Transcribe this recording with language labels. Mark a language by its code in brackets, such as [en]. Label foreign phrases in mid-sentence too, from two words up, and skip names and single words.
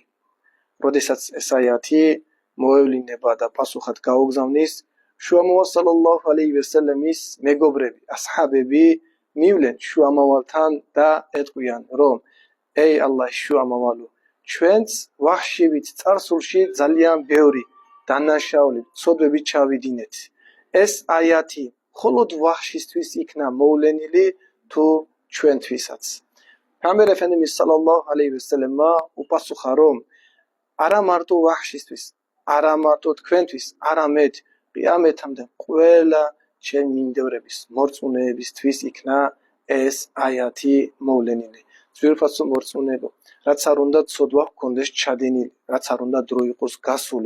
[ka] როდესაც ეს აიათი მოევლინება და პასუხად გაუგზავნის, შუამავალ [ar] صلى الله عليه وسلم [ka] მეგობრები, ასჰაბები მივლენ შუამავალთან და ეტყვიან, რომ ey ალლაჰის შუამავალო, ჩვენც ვაჰშივით წარსულში ძალიან ბევრი დანაშაული ცოდვები ჩავიდინეთ. ეს აიათი მხოლოდ ვაჰშისთვის იქნა მოვლენილი თუ ჩვენთვისაც. [tr] Peygamber Efendimiz sallallahu aleyhi ve sellem'e [ka] უპასუხა, რომ არა მარტო ვაჰშისთვის, არა მარტო თქვენთვის, არამედ ყიამეთამდე ყველა ჩემი მიმდევრების მორწმუნეებისთვის იქნა ეს აიათი მოვლენილი. ძვირფასო მორწმუნეებო, რაც არ უნდა ცოდვა გქონდეს ჩადენილი, რაც არ უნდა დრო იყოს გასული.